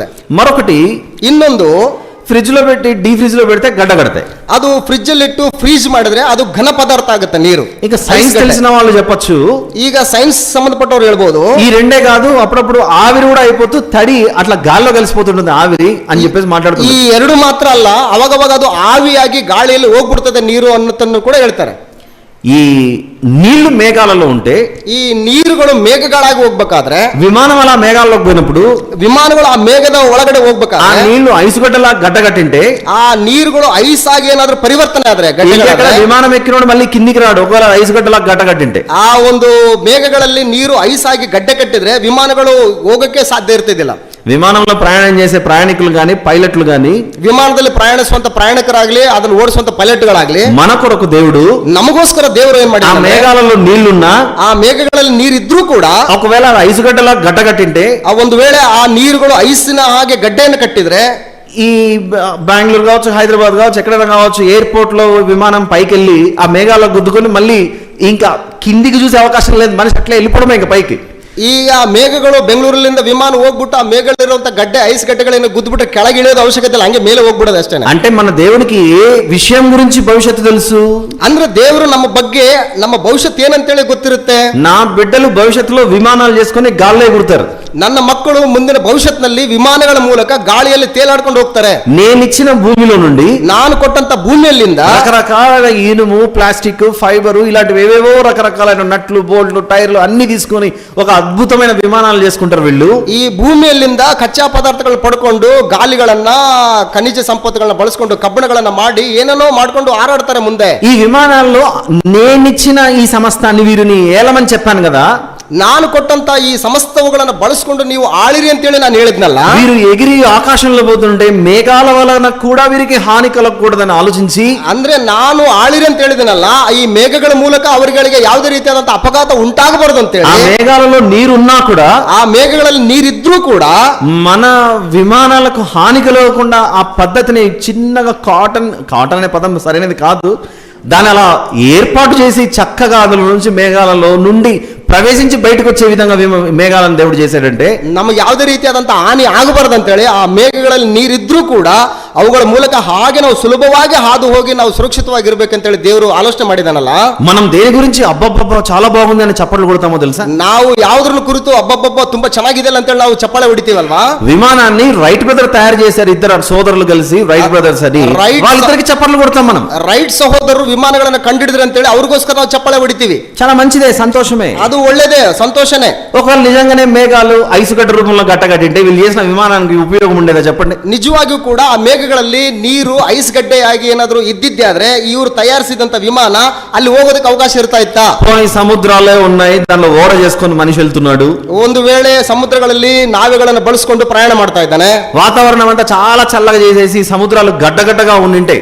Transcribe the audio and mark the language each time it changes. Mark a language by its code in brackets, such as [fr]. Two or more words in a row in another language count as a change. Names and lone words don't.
[te] మరొకటి [kn] ಇನ್ನೊಂದು [te] ఫ్రిడ్జ్ లో పెట్టి డీ ఫ్రిడ్జ్ లో పెడితే గడ్డ కడతాయి. [kn] ಅದು ಫ್ರಿಡ್ಜ್ ಅಲ್ಲಿ ಇಟ್ಟು ಫ್ರೀಜ್ ಮಾಡಿದ್ರೆ ಅದು ಘನ ಪದಾರ್ಥ ಆಗುತ್ತೆ ನೀರು. [te] ఇక సైన్స్ తెలిసిన వాళ్ళు చెప్పొచ్చు, [kn] ಈಗ ಸೈನ್ಸ್ ಸಂಬಂಧಪಟ್ಟವ್ರು ಹೇಳ್ಬೋದು [te] ఈ రెండే కాదు అప్పుడప్పుడు ఆవిరి కూడా అయిపోతూ తడి అట్లా గాల్లో కలిసిపోతుంటుంది ఆవిరి అని చెప్పేసి [kn] ಈ [te] మాట్లాడుతుంది. [kn] ಎರಡು ಮಾತ್ರ ಅಲ್ಲ, ಅವಾಗವಾಗ ಅದು ಆವಿಯಾಗಿ ಗಾಳಿಯಲ್ಲಿ ಹೋಗ್ಬಿಡ್ತದೆ ನೀರು ಅನ್ನೋದನ್ನು ಕೂಡ ಹೇಳ್ತಾರೆ. [te] ఈ నీళ్లు మేఘాలలో ఉంటే [kn] ಈ ನೀರುಗಳು ಮೇಘಗಳಾಗಿ ಹೋಗ್ಬೇಕಾದ್ರೆ [te] విమానం అలా మేఘాల్లోకి పోయినప్పుడు [kn] ವಿಮಾನಗಳು ಆ ಮೇಘದ ಒಳಗಡೆ [te] ఆ [kn] ಹೋಗ್ಬೇಕಾದ್ರೆ [te] నీళ్లు ఐసుగడ్డలా గడ్డగట్టింటే [kn] ಆ ನೀರುಗಳು ಐಸ್ ಆಗಿ ಏನಾದ್ರೂ ಪರಿವರ್ತನೆ ಆದ್ರೆ [te] ఇంకెక్కడ విమానం ఎక్కినోడు మళ్ళీ కిందికి రాడు ఒకవేళ ఐసుగడ్డలా గడ్డగట్టింటే. [kn] ಆ ಒಂದು ಮೇಘಗಳಲ್ಲಿ ನೀರು ಐಸ್ ಆಗಿ ಗಡ್ಡೆ ಕಟ್ಟಿದ್ರೆ ವಿಮಾನಗಳು ಹೋಗಕ್ಕೆ ಸಾಧ್ಯ ಇರ್ತಿದ್ದಿಲ್ಲ. [te] విమానంలో ప్రయాణం చేసే ప్రయాణికులు గాని పైలట్లు గాని [kn] ವಿಮಾನದಲ್ಲಿ ಪ್ರಯಾಣಿಸುವಂತ ಪ್ರಯಾಣಿಕರಾಗ್ಲಿ ಅದನ್ನು ಓಡಿಸುವಂತ ಪೈಲಟ್ಗಳಾಗ್ಲಿ [te] మన కొరకు దేవుడు [kn] ನಮಗೋಸ್ಕರ ದೇವರು ಏನ್ [te] ఆ [kn] ಮಾಡಿದ್ದಾರೆ, [te] మేఘాలలో నీళ్లున్నా [kn] ಆ ಮೇಘಗಳಲ್ಲಿ ನೀರಿದ್ರೂ ಕೂಡ [te] ఒకవేళ ఐసుగడ్డలా గడ్డగట్టింటే [kn] ಆ ಒಂದು ವೇಳೆ ಆ ನೀರುಗಳು ಐಸಿನ ಹಾಗೆ ಗಡ್ಡೆಯನ್ನು ಕಟ್ಟಿದ್ರೆ [te] ఈ బెంగళూరు కావచ్చు హైదరాబాద్ కావచ్చు ఎక్కడైనా కావచ్చు ఎయిర్పోర్ట్ లో విమానం పైకి వెళ్ళి ఆ మేఘాల్లో గుద్దుకొని మళ్ళీ ఇంకా కిందికి చూసే అవకాశం లేదు, మనిషి అట్లా వెళ్ళిపోవడమే ఇంకా పైకి. [kn] ಈಗ ಮೇಘಗಳು ಬೆಂಗಳೂರಿನಿಂದ ವಿಮಾನ ಹೋಗ್ಬಿಟ್ಟು ಆ ಮೇಘಗಳಿರುವಂತ ಗಡ್ಡೆ ಐಸ್ ಗಡ್ಡೆಗಳನ್ನು ಗುದ್ದುಬಿಟ್ರೆ ಕೆಳಗೆ ಇಳಿಯೋದು ಅವಶ್ಯಕತೆ ಇಲ್ಲ, ಹಂಗೆ ಮೇಲೆ ಹೋಗ್ಬಿಡೋದು ಅಷ್ಟೇ. [te] అంటే మన దేవునికి ఏ విషయం గురించి భవిష్యత్తు తెలుసు? [kn] ಅಂದ್ರೆ ದೇವರು ನಮ್ಮ ಬಗ್ಗೆ ನಮ್ಮ ಭವಿಷ್ಯತ್ ಏನಂತೇಳಿ ಗೊತ್ತಿರುತ್ತೆ. [te] నా బిడ్డలు భవిష్యత్తులో విమానాలు చేసుకొని గాల్లో ఎగురుతారు. [kn] ನನ್ನ ಮಕ್ಕಳು ಮುಂದಿನ ಭವಿಷ್ಯತ್ನಲ್ಲಿ ವಿಮಾನಗಳ ಮೂಲಕ ಗಾಳಿಯಲ್ಲಿ ತೇಲಾಡ್ಕೊಂಡು ಹೋಗ್ತಾರೆ. [te] నేనిచ్చిన భూమిలో నుండి [kn] ನಾನು ಕೊಟ್ಟಂತ ಭೂಮಿಯಲ್ಲಿಂದ [te] రకరకాల ఇనుము ప్లాస్టిక్ ఫైబరు ఇలాంటివి ఏవేవో రకరకాలైన నట్లు బోల్ట్లు టైర్లు అన్ని తీసుకొని ఒక అద్భుతమైన విమానాలు చేసుకుంటారు వీళ్ళు. [kn] ಈ ಭೂಮಿಯಲ್ಲಿಂದ ಕಚ್ಚಾ ಪದಾರ್ಥಗಳು ಪಡ್ಕೊಂಡು ಗಾಲಿಗಳನ್ನ ಖನಿಜ ಸಂಪತ್ತುಗಳನ್ನ ಬಳಸ್ಕೊಂಡು ಕಬ್ಬಣಗಳನ್ನ ಮಾಡಿ ಏನೇನೋ ಮಾಡ್ಕೊಂಡು ಹಾರಾಡ್ತಾರೆ ಮುಂದೆ. [te] ఈ విమానాల్లో నేనిచ్చిన ఈ సమస్తాన్ని వీరిని ఏలమని చెప్పాను కదా, [kn] ನಾನು ಕೊಟ್ಟಂತ ಈ ಸಮಸ್ತವುಗಳನ್ನ ಬಳಸ್ಕೊಂಡು ನೀವು ಆಳಿರಿ ಅಂತೇಳಿ ನಾನು ಹೇಳಿದ್ನಲ್ಲ. [te] వీరు ఎగిరి ఆకాశంలో పోతుంటే మేఘాల వలన కూడా వీరికి హాని కలగకూడదని ఆలోచించి [kn] ಅಂದ್ರೆ ನಾನು ಆಳಿರಿ ಅಂತ ಹೇಳಿದನಲ್ಲ, ಈ ಮೇಘಗಳ ಮೂಲಕ ಅವರುಗಳಿಗೆ ಯಾವುದೇ ರೀತಿಯಾದಂತ ಅಪಘಾತ ಉಂಟಾಗಬಾರದು [te] ఆ [kn] ಅಂತೇಳಿ [te] మేఘాలలో నీరున్నా కూడా [kn] ಆ ಮೇಘಗಳಲ್ಲಿ ನೀರಿದ್ರೂ ಕೂಡ [te] మన విమానాలకు హాని కలగకుండా ఆ పద్ధతిని చిన్నగా కాటన్ అనే పదం సరైనది కాదు, దాని అలా ఏర్పాటు చేసి చక్కగా అందులో నుంచి మేఘాలలో నుండి ప్రవేశించి బయటకు వచ్చే విధంగా మేఘాలను దేవుడు చేశాడంటే [kn] ನಮಗೆ ಯಾವುದೇ ರೀತಿಯಾದಂತ ಹಾನಿ ಆಗಬಾರದು ಅಂತೇಳಿ ಆ ಮೇಘಗಳಲ್ಲಿ ನೀರಿದ್ರೂ ಕೂಡ ಅವುಗಳ ಮೂಲಕ ಹಾಗೆ ನಾವು ಸುಲಭವಾಗಿ ಹಾದು ಹೋಗಿ ನಾವು ಸುರಕ್ಷಿತವಾಗಿರ್ಬೇಕಂತೇಳಿ ದೇವರು ಆಲೋಚನೆ ಮಾಡಿದಾನಲ್ಲ. [te] మనం దేని గురించి అబ్బబ్బబ్బా చాలా బాగుంది అని చప్పట్లు కొడతామో తెలుసా? [kn] ನಾವು ಯಾವುದ್ರ ಕುರಿತು ಅಬ್ಬಬ್ಬಬ್ಬ ತುಂಬಾ ಚೆನ್ನಾಗಿದೆ ಅಂತೇಳಿ ನಾವು ಚಪ್ಪಾಳೆ ಹೊಡಿತೀವಲ್ವಾ. [te] విమానాన్ని రైట్ బ్రదర్ తయారు చేశారు, ఇద్దరు సోదరులు కలిసి రైట్ బ్రదర్స్ అని, వాళ్ళిద్దరికి చప్పట్లు కొడతాం మనం. [kn] ರೈಟ್ ಸಹೋದರರು ವಿಮಾನಗಳನ್ನ ಕಂಡಿಡಿದ್ರು ಅಂತೇಳಿ ಅವ್ರಿಗೋಸ್ಕರ ನಾವು ಚಪ್ಪಾಳೆ ಹೊಡಿತೀವಿ. [te] చాలా మంచిదే, సంతోషమే, [kn] ಅದು ಒಳ್ಳೇದೇ, ಸಂತೋಷನೇ. [te] ఒకవేళ నిజంగానే మేఘాలు ఐసుగడ్డ రూపంలో గట్టగట్టింటే వీళ్ళు చేసిన విమానానికి ఉపయోగం ఉండేదా చెప్పండి? [kn] ನಿಜವಾಗಿಯೂ ಕೂಡ ಆ ಮೇಘಗಳಲ್ಲಿ ನೀರು ಐಸ್ ಗಡ್ಡೆಯಾಗಿ ಏನಾದ್ರು ಇದ್ದಿದ್ದೆ ಆದ್ರೆ ಇವರು ತಯಾರಿಸಿದಂತ ವಿಮಾನ ಅಲ್ಲಿ ಹೋಗೋದಕ್ಕೆ ಅವಕಾಶ ಇರ್ತಾ ಇತ್ತಾ? [te] పోనీ సముద్రాలే ఉన్నాయి, దానిలో ఓడ చేసుకొని మనిషి వెళ్తున్నాడు, [kn] ಒಂದು ವೇಳೆ ಸಮುದ್ರಗಳಲ್ಲಿ ನಾವೆಗಳನ್ನು ಬಳಸಿಕೊಂಡು ಪ್ರಯಾಣ ಮಾಡ್ತಾ ಇದ್ದಾನೆ, [te] వాతావరణం అంతా చాలా చల్లగా చేసేసి సముద్రాలు గడ్డగడ్డగా ఉండింటాయి,